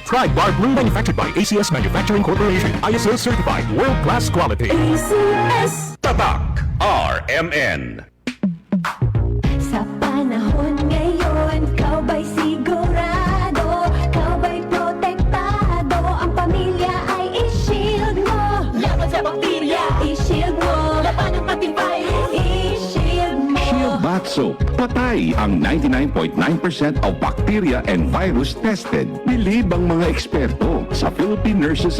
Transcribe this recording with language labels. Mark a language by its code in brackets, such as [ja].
[en] Bright Bar Blue manufactured by ACS Manufacturing Corporation. ISO certified world-class quality. ACS. [tl] Tatak RMN. Sa panahon ngayon, ikaw ba'y sigurado? Ikaw ba'y protektado? Ang pamilya ay i-shield mo. Laban sa bakterya, i-shield mo. Laban ng matibay, i-shield mo. [en] Shield Bath Soap. [tl] Patay ang [en] 99.9% of bacteria and virus tested. [tl] Bilib ang mga eksperto sa Philippine Nurses